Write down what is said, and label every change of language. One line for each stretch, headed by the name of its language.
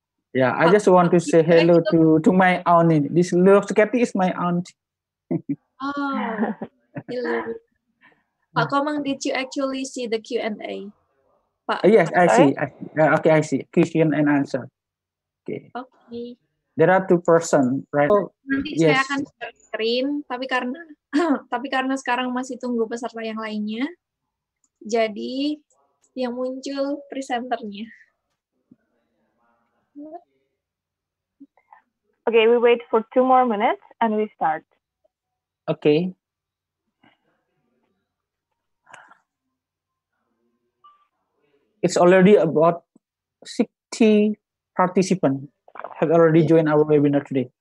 English: Yeah, I just want to say hello to my aunt. This little Kathy is my aunt. Oh, hello. Pak Komang, did you actually see the Q&A?
Indonesian: Pak.
English: Yes, I see. Okay, I see. Question and answer. Okay. Okay. There are 2 persons, right?
Indonesian: Nanti saya akan share screen, tapi karena sekarang masih tunggu peserta yang lainnya, jadi yang muncul presenternya.
English: Okay, we wait for 2 more minutes and we start. Okay. It's already about 60 participants have already joined our webinar today.